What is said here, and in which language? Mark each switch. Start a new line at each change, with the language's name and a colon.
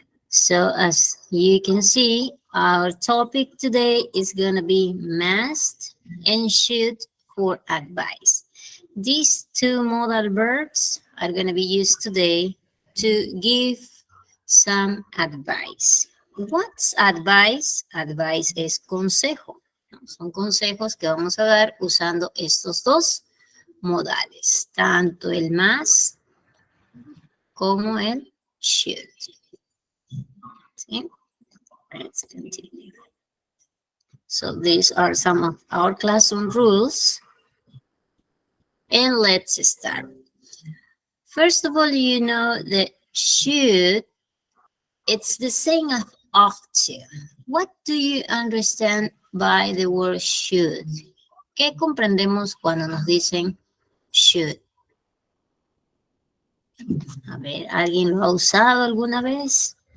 English: So as you can see, our topic today is going to be must and should for advice. These two modal verbs are going to be used today to give some advice. What's advice? Advice
Spanish: es consejo. Son consejos que vamos a dar usando estos dos modales, tanto el must como el should. ¿Sí?
English: Let's continue. So these are some of our classroom rules. And let's start. First of all, you know that should, it's the saying of ought to. What do you understand by the word should?
Spanish: ¿Qué comprendemos cuando nos dicen should? A ver, ¿alguien lo ha usado alguna vez?